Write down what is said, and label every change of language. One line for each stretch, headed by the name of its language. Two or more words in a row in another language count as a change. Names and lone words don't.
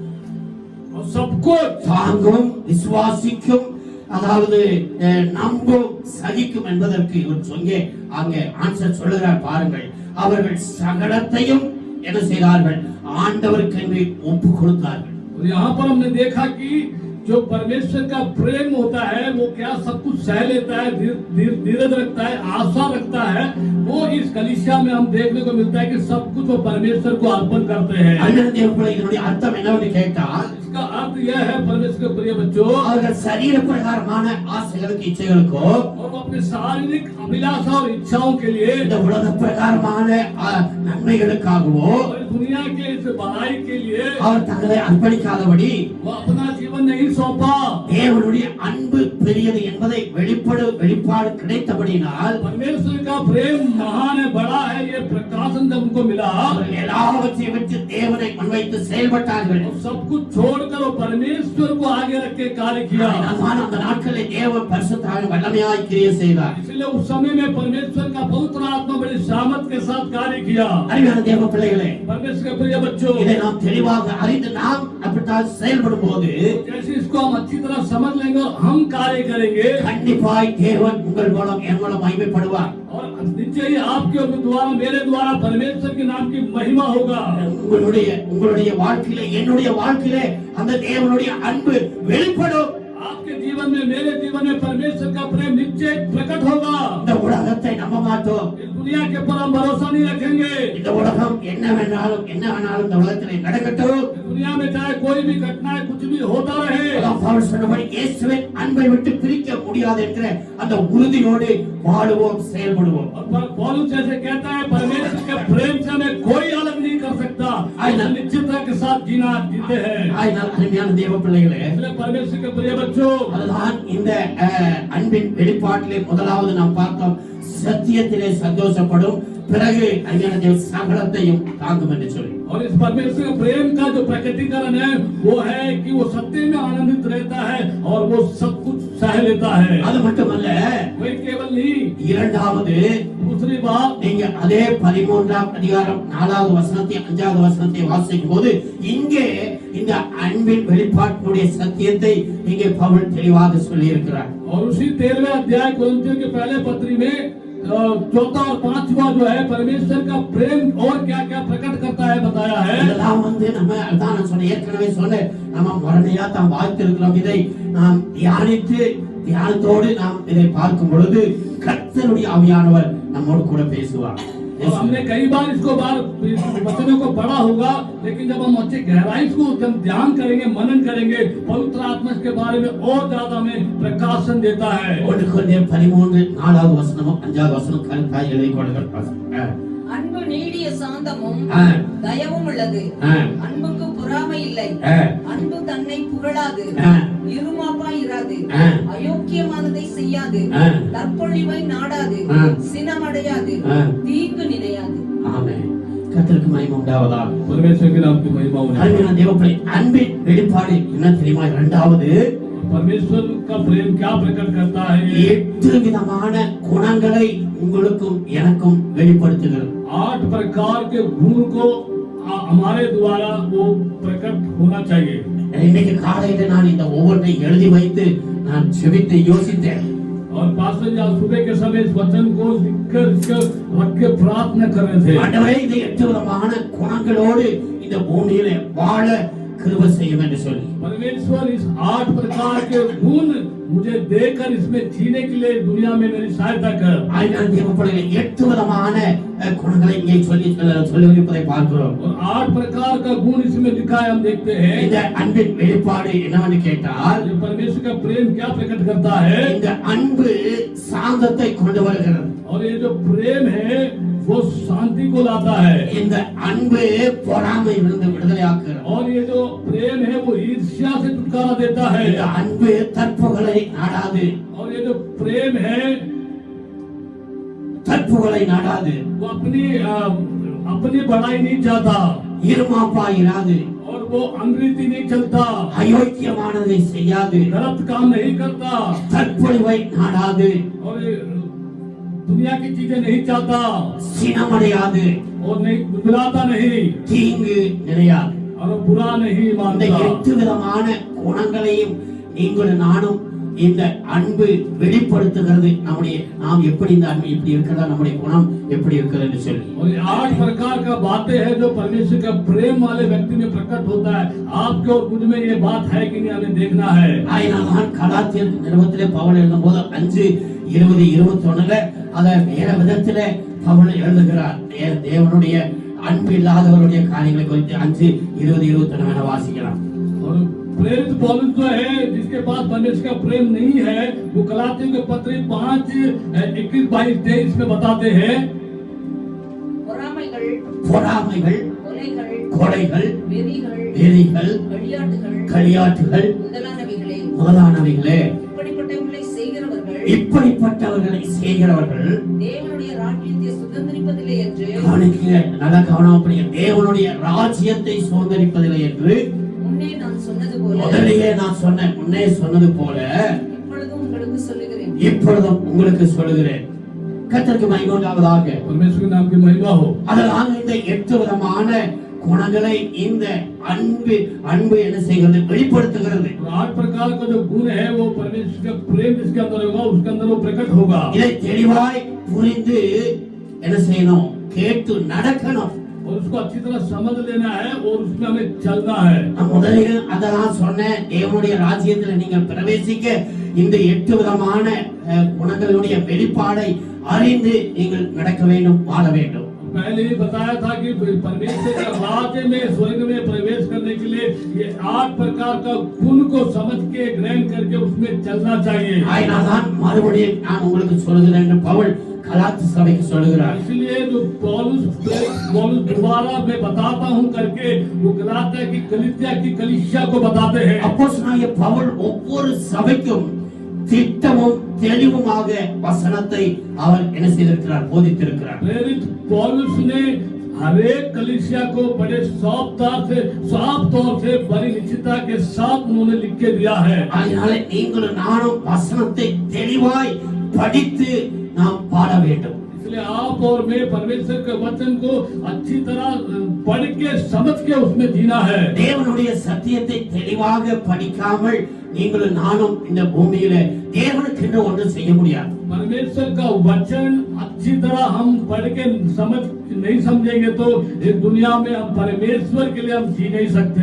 Hindi: सबको
Tamil: தாங்கும், விசுவாசிக்கும், அதாவது நம்பும், சகிக்கும் என்பதற்கு இவர் சொங்கே அங்கே ஆன்சர் சொல்லுகிறார். பாருங்கள், அவர்கள் சகலத்தையும் என்ன செய்தார்கள், ஆண்டவருக்கு ஒப்பு கொடுத்தார்கள்.
Hindi: यहाँ पर हमने देखा कि जो परमेश्वर का प्रेम होता है वो क्या सब कुछ सह लेता है, धीरज रखता है, आशा रखता है। वो इस कलीसिया में हम देखने को मिलता है कि सब कुछ वो परमेश्वर को अर्पण करते हैं।
Tamil: இதனுடைய அர்த்தம் என்னவென்று கேட்டால்,
Hindi: इसका अर्थ यह है परमेश्वर के प्रिय बच्चों,
Tamil: அவர்கள் சரீர பிரகாரமான ஆசைகளுக்கு இச்சைகளுக்கோ
Hindi: और वो अपने शारीरिक अभिलाषा और इच्छाओं के लिए,
Tamil: இந்த உலக பிரகாரமான நன்மைகளுக்காகவோ
Hindi: और दुनिया के इस भलाई के लिए
Tamil: அவர் தங்களை அர்ப்பணிக்காதபடி
Hindi: वो अपना जीवन नहीं सौंपा।
Tamil: தேவனுடைய அன்பு பெரியது என்பதை வெளிப்பாடு கிடைத்தபடியினால்
Hindi: परमेश्वर का प्रेम महान है, बड़ा है, ये प्रकाशन जब उनको मिला,
Tamil: அவர்கள் எல்லாவற்றையும் விட்டு தேவனை முன்வை வைத்து செயல்பட்டார்கள்.
Hindi: सब कुछ छोड़कर वो परमेश्वर को आगे रख के कार्य किया.
Tamil: அதனால அந்த நாட்களில் தேவன் பரிசுத்த ஆவியை வல்லமையாய் கிரியை செய்தார்.
Hindi: इसलिए उस समय में परमेश्वर का पवित्र आत्मा बड़ी सामर्थ के साथ कार्य किया.
Tamil: அருமையான தேவ பிள்ளைகளே,
Hindi: परमेश्वर के प्रिय बच्चों,
Tamil: இதை நாம் தெளிவாக அறிந்து நாம் அப்படித்தான் செயல்படும் போது
Hindi: जैसे इसको हम अच्छी तरह समझ लेंगे और हम कार्य करेंगे,
Tamil: கண்டிப்பாய் தேவன் உங்கள் மூலம் என் மூலம் மகிமைப்படுவார்.
Hindi: और निश्चय ही आपके द्वारा मेरे द्वारा परमेश्वर के नाम की महिमा होगा.
Tamil: உங்களுடைய வாழ்க்கையிலே என்னுடைய வாழ்க்கையிலே அந்த தேவனுடைய அன்பு வெளிப்படும்.
Hindi: आपके जीवन में मेरे जीवन में परमेश्वर का प्रेम निश्चय प्रकट होगा.
Tamil: இந்த உலகத்தை நம்ப மாட்டோம்.
Hindi: इस दुनिया के ऊपर हम भरोसा नहीं रखेंगे.
Tamil: இந்த உலகம் என்ன வேணாலும் இந்த உலகத்திலே நடக்கட்டும்.
Hindi: दुनिया में चाहे कोई भी घटना कुछ भी होता रहे,
Tamil: பவுல் சொன்னபடி இயேசுவின் அன்பை விட்டு பிரிக்க முடியாது என்கிற அந்த உறுதியோடு வாழுவோம், செயல்படுவோம்.
Hindi: और पौलुस जैसे कहता है परमेश्वर के प्रेम से हमें कोई अलग नहीं कर सकता. निश्चितता के साथ जीते हैं.
Tamil: ஆயினால் அருமையான தேவ பிள்ளைகளே,
Hindi: इसलिए परमेश्वर के प्रिय बच्चों,
Tamil: அதுதான் இந்த அன்பின் வெளிப்பாட்டிலே முதலாவது நாம் பார்த்தோம். சத்தியத்திலே சந்தோஷப்படும், பிறகு அருமையான தேவ சகலத்தையும் தாங்கும் என்று சொல்லி.
Hindi: और इस परमेश्वर के प्रेम का जो प्रकटीकरण है वो है कि वो सत्य में आनंदित रहता है और वो सब कुछ सह लेता है.
Tamil: அது மட்டுமல்ல,
Hindi: वही केवल नहीं,
Tamil: இரண்டாவது
Hindi: दूसरी बात,
Tamil: நீங்க அதே 13ஆம் அதிகாரம் 4வது வசனத்தை 5வது வசனத்தை வாசிக்கும் போது இங்கே இந்த அன்பின் வெளிப்பாட்டினுடைய சத்தியத்தை இங்கே பவுல் தெளிவாக சொல்லி இருக்கிறார்.
Hindi: और उसी 13वें अध्याय कोरिन्थियों के पहले पत्री में चौथा और पांचवा जो है परमेश्वर का प्रेम और क्या क्या प्रकट करता है बताया है.
Tamil: இதெல்லாம் நம்ம அதான் நான் சொன்ன ஏற்கனவே சொன்னேன், நம்ம மரணையா தான் வாழ்த்திருக்கிறோம். இதை நாம் தியானத்தோடு நாம் இதை பார்க்கும் பொழுது கர்த்தருடைய ஆவியானவர் நம்மோடு கூட பேசுவார்.
Hindi: और हमने कई बार इसको वचनों को पढ़ा होगा, लेकिन जब हम अच्छे गहराई को जब ध्यान करेंगे, मनन करेंगे, पवित्र आत्मा के बारे में और ज्यादा में प्रकाशन देता है.
Tamil: 1 கொரிந்தியர் 13 4வது வசனமும் 5வது வசனம் கருத்தாய் எழுதிக் கொள்ளுங்கள். அன்பு நீடிய சாந்தமும் தயவும் உள்ளது. அன்புக்கு பொறாமை இல்லை. அன்பு தன்னை புகழாது, இருமாப்பாய் இராது, அயோக்கியமானதை செய்யாது, தற்பொழிவை நாடாது, சினமடையாது, தீங்கு நினையாது. ஆமென். கர்த்தருக்கு மகிமை உண்டாவதாக.
Hindi: परमेश्वर के नाम की महिमा हो.
Tamil: அருமையான தேவப்பிள்ளை, அன்பின் வெளிப்பாடு என்ன தெரியுமா? இரண்டாவது,
Hindi: परमेश्वर का प्रेम क्या प्रकट करता है?
Tamil: 8 விதமான குணங்களை உங்களுக்கும் எனக்கும் வெளிப்படுத்துகிறது.
Hindi: 8 प्रकार के गुण को हमारे द्वारा वो प्रकट होना चाहिए.
Tamil: இன்னைக்கு காலையில நான் இந்த ஒவ்வொன்றை எழுதி வைத்து நான் செபித்து யோசித்தேன்.
Hindi: और पास्टर जी आज सुबह के समय इस वचन को लिखकर रख के प्रार्थना कर रहे थे.
Tamil: ஆண்டவரே, இந்த 8 விதமான குணங்களோடு இந்த பூமியிலே வாழ கிருபை செய்யும் என்று சொல்லி
Hindi: परमेश्वर इस 8 प्रकार के गुण मुझे देकर इसमें जीने के लिए दुनिया में मेरी सहायता कर.
Tamil: ஆயினால் தேவப்பிள்ளைகளே, 8 விதமான குணங்களை இங்கே சொல்லியிருப்பதை பார்க்கிறோம்.
Hindi: और 8 प्रकार का गुण इसमें लिखा है, हम देखते हैं.
Tamil: இந்த அன்பின் வெளிப்பாடு என்னவென்று கேட்டால்,
Hindi: ये परमेश्वर का प्रेम क्या प्रकट करता है?
Tamil: இந்த அன்பு சாந்தத்தை கொண்டு வருகிறது.
Hindi: और ये जो प्रेम है वो शांति को लाता है.
Tamil: இந்த அன்பு பொறாமையிலிருந்து விடுதலையாக்குகிறது.
Hindi: और ये जो प्रेम है वो ईर्ष्या से छुटकारा देता है.
Tamil: இந்த அன்பு தற்புகளை நாடாது.
Hindi: और ये जो प्रेम है
Tamil: தற்புகளை நாடாது.
Hindi: वो अपनी बड़ाई नहीं चाहता.
Tamil: இருமாப்பாயிராது.
Hindi: और वो अनरीति नहीं चलता.
Tamil: அயோக்கியமானதை செய்யாது.
Hindi: गलत काम नहीं करता.
Tamil: தற்பொழிவை நாடாது.
Hindi: और दुनिया की चीजें नहीं चाहता.
Tamil: சினமடையாது.
Hindi: और नहीं बुलाता नहीं.
Tamil: தீங்கு நினையாது.
Hindi: और बुरा नहीं
Tamil: இந்த
Hindi: मानता.
Tamil: 8 விதமான குணங்களையும் நீங்களும் நானும் இந்த அன்பு வெளிப்படுத்துகிறது. நாம் எப்படி இந்த அன்பு இப்படி இருக்கிறதா, நம்முடைய குணம் எப்படி இருக்கிறது என்று சொல்லி.
Hindi: और ये 8 प्रकार का बातें हैं जो परमेश्वर का प्रेम वाले व्यक्ति में प्रकट होता है. आपके और मुझ में ये बात है कि नहीं, हमें देखना है.
Tamil: ஆயினால் கலாத்தியர் நிருபத்திலே பவுல் எழுதும்போது 5:20-21 அத வேற விதத்திலே பவுல் எழுதுகிறார். தேவனுடைய அன்பு இல்லாதவருடைய காரியங்களை குறித்து 5:20-21 வாசிக்கலாம்.
Hindi: और प्रेरित पौलुस जो है जिसके पास परमेश्वर का प्रेम नहीं है, वो गलातियों के पत्र 5:21-22-23 में बताते हैं.
Tamil: பொறாமைகள், கொலைகள், வெறிகள், களியாட்டுகள் முதலானவைகளே இப்படிப்பட்டவர்களை செய்கிறவர்கள் தேவனுடைய ராஜ்யத்தை சுதந்திரிப்பதில்லை என்று கவனிக்க நல்லா கவனம் பண்ணுங்க. தேவனுடைய ராஜ்யத்தை சுதந்திரிப்பதில்லை என்று முன்னே நான் சொன்னது போல முதலிலே நான் சொன்னேன். முன்னே சொன்னது போல இப்பொழுதும் உங்களுக்கு சொல்லுகிறேன். இப்பொழுதும் உங்களுக்கு சொல்லுகிறேன். கர்த்தருக்கு மகிமை உண்டாவதாக.
Hindi: परमेश्वर के नाम की महिमा हो।
Tamil: அதனால இந்த 8 விதமான குணங்களை இந்த அன்பு என்ன செய்கிறது? வெளிப்படுத்துகிறது.
Hindi: 8 प्रकार का जो गुण है वो परमेश्वर का प्रेम जिसके अंदर होगा उसके अंदर वो प्रकट होगा।
Tamil: இதை தெளிவாய் புரிந்து என்ன செய்யணும்? கேட்டு நடக்கணும்.
Hindi: और उसको अच्छी तरह समझ लेना है और उसमें हमें चलना है।
Tamil: நான் முதலில் அதெல்லாம் சொன்னேன். தேவனுடைய ராஜ்யத்தில் நீங்கள் பிரவேசிக்க இந்த 8 விதமான குணங்களுடைய வெளிப்பாடை அறிந்து நீங்கள் நடக்க வேண்டும், வாழ வேண்டும்.
Hindi: पहले ही बताया था कि परमेश्वर के राज्य में स्वर्ग में प्रवेश करने के लिए ये 8 प्रकार का गुण को समझ के ग्रहण करके उसमें चलना चाहिए।
Tamil: ஆயினால்தான் மறுபடியும் நான் உங்களுக்கு சொல்கிறேன் என்று பவுல் கலாத்திய சபைக்கு சொல்கிறார்.
Hindi: इसलिए जो पौलुस दोबारा मैं बताता हूँ करके वो गलातिया की कलीसिया को बताते हैं।
Tamil: அப்போஸ்தலனாகிய பவுல் ஒவ்வொரு சபைக்கும் திட்டமும் தெளிவுமாக வசனத்தை அவர் என்ன செய்திருக்கிறார்? போதித்திருக்கிறார்.
Hindi: प्रेरित पौलुस ने हर एक कलीसिया को बड़े साफ तौर से बड़ी निश्चितता के साथ उन्होंने लिख के दिया है।
Tamil: அதனால நீங்களும் நானும் வசனத்தை தெளிவாய் படித்து நாம் பாட வேண்டும்.
Hindi: इसलिए आप और मैं परमेश्वर के वचन को अच्छी तरह पढ़ के समझ के उसमें जीना है।
Tamil: தேவனுடைய சத்தியத்தை தெளிவாக படிக்காமல் நீங்களும் நானும் இந்த பூமியில தேவனுக்கு என்று ஒன்று செய்ய முடியாது.
Hindi: परमेश्वर का वचन अच्छी तरह हम पढ़ के समझ नहीं समझेंगे तो इस दुनिया में हम परमेश्वर के लिए हम जी नहीं सकते।